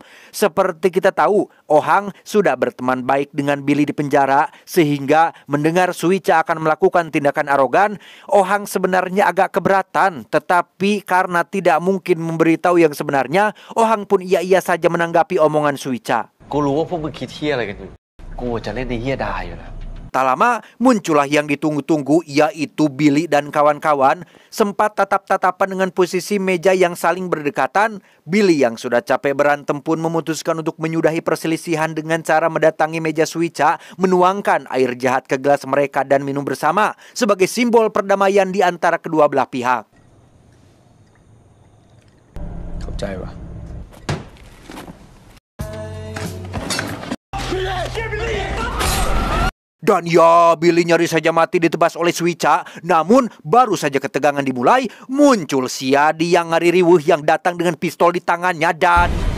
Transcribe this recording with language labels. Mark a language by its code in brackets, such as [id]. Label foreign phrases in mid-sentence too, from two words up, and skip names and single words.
[id] Seperti kita tahu, Ohang sudah berteman baik dengan Billy di penjara, sehingga mendengar Suica akan melakukan tindakan arogan, Ohang sebenarnya agak keberatan. Tetapi karena tidak mungkin memberitahu yang sebenarnya, Ohang pun iya-iya saja menanggapi omongan Suica. [th] กูรู้ว่าพวกมึงคิดเหี้ยอะไรกันอยู่กูจะเล่นในเหี้ยดายอยู่แล้ว [id] Tak lama muncullah yang ditunggu-tunggu, yaitu Billy dan kawan-kawan. Sempat tatap-tatapan dengan posisi meja yang saling berdekatan. Billy yang sudah capek berantem pun memutuskan untuk menyudahi perselisihan dengan cara mendatangi meja Suica, menuangkan air jahat ke gelas mereka dan minum bersama sebagai simbol perdamaian di antara kedua belah pihak. [th] เข้าใจวะ [id] Dan ya, Billy nyaris saja mati ditebas oleh Suica. Namun baru saja ketegangan dimulai, muncul si Adi yang ngari riwuh yang datang dengan pistol di tangannya dan...